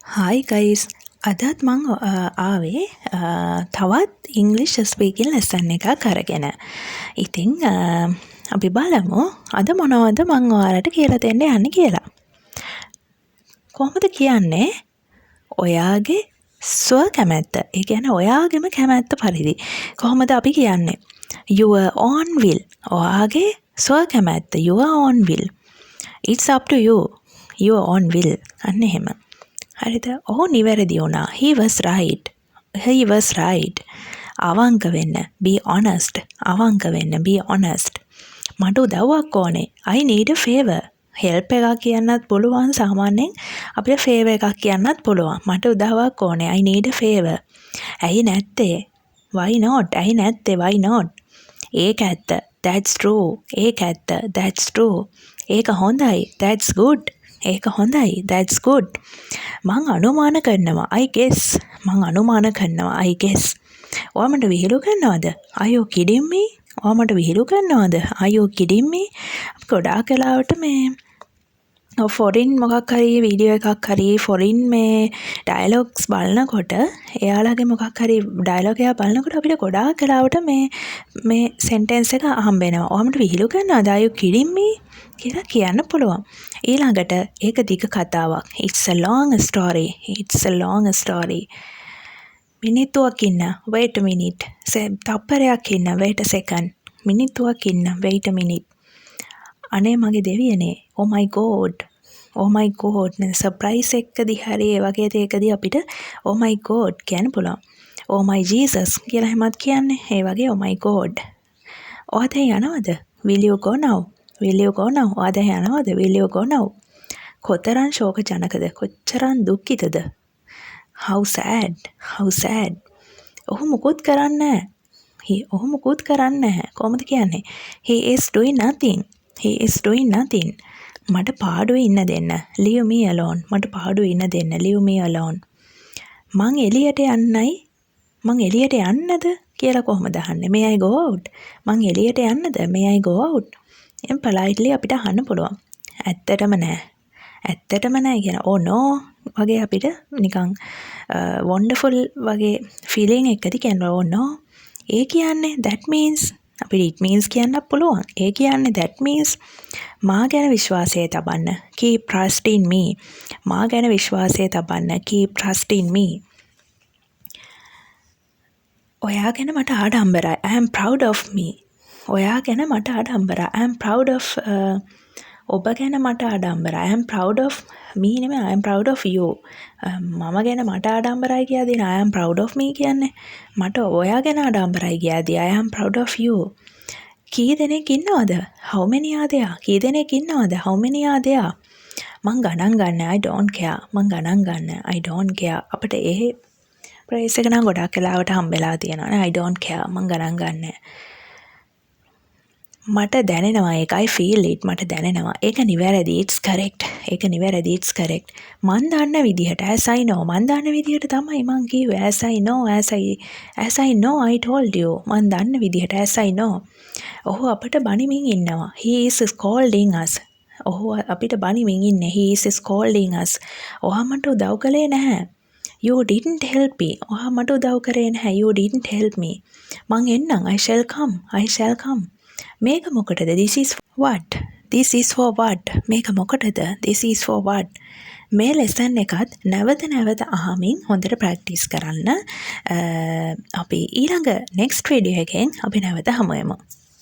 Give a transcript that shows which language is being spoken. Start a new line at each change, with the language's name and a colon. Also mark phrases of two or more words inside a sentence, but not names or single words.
English: Hi guys,
Sinhala: අදත් මං ආවේ තවත්
English: English speaking lesson
Sinhala: එකක් අරගෙන. ඉතින් අපි බලමු අද මොනවද මං ඔයාලට කියලා දෙන්න යන්නේ කියලා. කොහොමද කියන්නේ? ඔයාගේ ස්ව කැමැත්ත. ඒ කියන්නේ ඔයාගේම කැමැත්ත පරිදි. කොහොමද අපි කියන්නේ?
English: Your own will.
Sinhala: ඔයාගේ ස්ව කැමැත්ත.
English: Your own will. It's up to you. Your own will.
Sinhala: අන්න එහෙම. හරිද? ඔහු නිවැරදි වුණා.
English: He was right. He was right.
Sinhala: අවංක වෙන්න.
English: Be honest.
Sinhala: අවංක වෙන්න.
English: Be honest.
Sinhala: මට උදව්වක් ඕනේ.
English: I need a favor.
Sinhala: help එකක් කියන්නත් පුළුවන්. සාමාන්‍යයෙන් අපිට favor එකක් කියන්නත් පුළුවන්. මට උදව්වක් ඕනේ.
English: I need a favor.
Sinhala: ඇයි නැත්තේ?
English: Why not?
Sinhala: ඇයි නැත්තේ?
English: Why not?
Sinhala: ඒක ඇත්ත.
English: That's true.
Sinhala: ඒක ඇත්ත.
English: That's true.
Sinhala: ඒක හොඳයි.
English: That's good.
Sinhala: ඒක හොඳයි.
English: That's good.
Sinhala: මං අනුමාන කරනවා.
English: I guess.
Sinhala: මං අනුමාන කරනවා.
English: I guess.
Sinhala: ඔයා මට විහිළු කරනවද?
English: Are you kidding me?
Sinhala: ඔයා මට විහිළු කරනවද?
English: Are you kidding me?
Sinhala: ගොඩාක් වෙලාවට මේ ෆොරින් මොකක් හරි වීඩියෝ එකක් හරි ෆොරින් මේ ඩයලොග්ස් බලනකොට එයාලගේ මොකක් හරි ඩයලොග් එකක් බලනකොට අපිට ගොඩාක් වෙලාවට මේ සෙන්ටෙන්ස් එක හම්බ වෙනවා. ඔයා මට විහිළු කරනවද?
English: Are you kidding me?
Sinhala: කියලා කියන්න පුළුවන්. ඊළඟට ඒක දිග කතාවක්.
English: It's a long story. It's a long story.
Sinhala: මිනිත්තුවක් ඉන්න.
English: Wait a minute.
Sinhala: තප්පරයක් ඉන්න.
English: Wait a second.
Sinhala: මිනිත්තුවක් ඉන්න.
English: Wait a minute.
Sinhala: අනේ මගේ දෙවියනේ.
English: Oh my god. Oh my god.
Sinhala: සර්ප්‍රයිස් එකකදී හරි ඒ වගේ දෙයකදී අපිට
English: oh my god
Sinhala: කියන්න පුළුවන්.
English: Oh my Jesus
Sinhala: කියලා හැමත් කියන්නේ. ඒ වගේ
English: oh my god.
Sinhala: ඔයාද යනවද?
English: Will you go now? Will you go now?
Sinhala: ඔයාද යනවද?
English: Will you go now?
Sinhala: කොතරම් ශෝක ජනකද? කොච්චරම් දුක්ඛිතද?
English: How sad. How sad.
Sinhala: ඔහු මුකුත් කරන්නේ නැහැ. ඔහු මුකුත් කරන්නේ නැහැ. කොහොමද කියන්නේ?
English: He is doing nothing. He is doing nothing.
Sinhala: මට පාඩුවේ ඉන්න දෙන්න.
English: Leave me alone.
Sinhala: මට පාඩුවේ ඉන්න දෙන්න.
English: Leave me alone.
Sinhala: මං එළියට යන්නයි. මං එළියට යන්නද කියලා කොහොමද අහන්නේ?
English: May I go out?
Sinhala: මං එළියට යන්නද?
English: May I go out?
Sinhala: එම් politely අපිට අහන්න පුළුවන්. ඇත්තටම නෑ. ඇත්තටම නෑ කියන
English: oh no
Sinhala: වගේ අපිට නිකන් wonderful වගේ feeling එකකදී කියනවා
English: oh no.
Sinhala: ඒ කියන්නේ
English: that means
Sinhala: අපිට
English: it means
Sinhala: කියන්න පුළුවන්. ඒ කියන්නේ
English: that means
Sinhala: මා ගැන විශ්වාසය තබන්න.
English: Keep trust in me.
Sinhala: මා ගැන විශ්වාසය තබන්න.
English: Keep trust in me.
Sinhala: ඔයා ගැන මට ආඩම්බරයි.
English: I am proud of me.
Sinhala: ඔයා ගැන මට ආඩම්බරයි.
English: I am proud of
Sinhala: ඔබ ගැන මට ආඩම්බරයි.
English: I am proud of me නෙමෙයි I am proud of you.
Sinhala: මම ගැන මට ආඩම්බරයි කියලාදී
English: I am proud of me
Sinhala: කියන්නේ. මට ඔයා ගැන ආඩම්බරයි කියලාදී
English: I am proud of you.
Sinhala: කී දෙනෙක් ඉන්නවද?
English: How many are there?
Sinhala: කී දෙනෙක් ඉන්නවද?
English: How many are there?
Sinhala: මං ගණන් ගන්න.
English: I don't care.
Sinhala: මං ගණන් ගන්න.
English: I don't care.
Sinhala: අපිට ඒ ප්‍රයිස් එක නම් ගොඩක් වෙලාවට හම්බෙලා තියෙනවා නේ.
English: I don't care.
Sinhala: මං ගණන් ගන්න. මට දැනෙනවා ඒක.
English: I feel it.
Sinhala: මට දැනෙනවා. ඒක නිවැරදි.
English: It's correct.
Sinhala: ඒක නිවැරදි.
English: It's correct.
Sinhala: මන් දන්න විදිහට
English: as I know.
Sinhala: මන් දන්න විදිහට තමයි මං කිව්වේ.
English: As I know. As I know I told you.
Sinhala: මන් දන්න විදිහට
English: as I know.
Sinhala: ඔහු අපිට බනිමින් ඉන්නවා.
English: He is scolding us.
Sinhala: ඔහු අපිට බනිමින් ඉන්නේ.
English: He is scolding us.
Sinhala: ඔයා මට උදව් කළේ නැහැ.
English: You didn't help me.
Sinhala: ඔයා මට උදව් කරේ නැහැ.
English: You didn't help me.
Sinhala: මං එන්නම්.
English: I shall come. I shall come.
Sinhala: මේක මොකටද?
English: This is what? This is for what?
Sinhala: මේක මොකටද?
English: This is for what?
Sinhala: මේ ලෙසන් එකත් නැවත අහමින් හොඳට ප්‍රැක්ටිස් කරන්න. අපි ඊළඟ
English: next video
Sinhala: එකෙන් අපි නැවත හමු වෙමු.